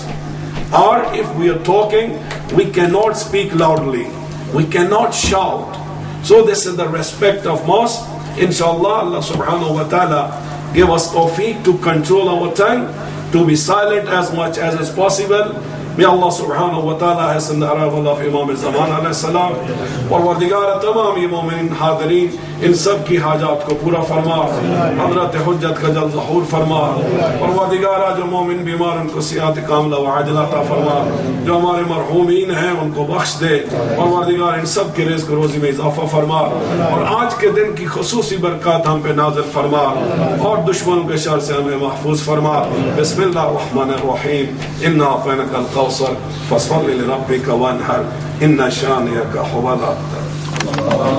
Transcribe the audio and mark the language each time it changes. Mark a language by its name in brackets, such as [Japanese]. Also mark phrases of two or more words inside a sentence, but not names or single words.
[English] Or if we are talking, we cannot speak loudly, we cannot shout. So this is the respect of mosque. Inshallah, [Arabic] الله سبحانه وتعالى [English] give us tawfiq to control our tongue, to be silent as much as is possible. May [Arabic] الله سبحانه وتعالى [English] hasten the arrival of Imam Zaman [Arabic] عليه السلام. [Urdu] پروردگار تمام مومنین حاضرین، ان سب کی حاجت کو پورا فرما، حضرت حجت کا جل ظہور فرما. پروردگار جو مومن بیمار انکو صحت [Arabic] كاملة وعاجلة [Urdu] عطا فرما، جو ہمارے مرحومین ہیں انکو بخش دے. پروردگار ان سب کی رزق روزی میں اضافہ فرما، اور آج کے دن کی خصوصی برکت ہم پہ نازل فرما، اور دشمنوں کے شر سے ہمیں محفوظ فرما. [Arabic] بسم الله الرحمن الرحيم. إنا أعطيناك القول فصل لربك وانحر إن شانئك هو الأبتر.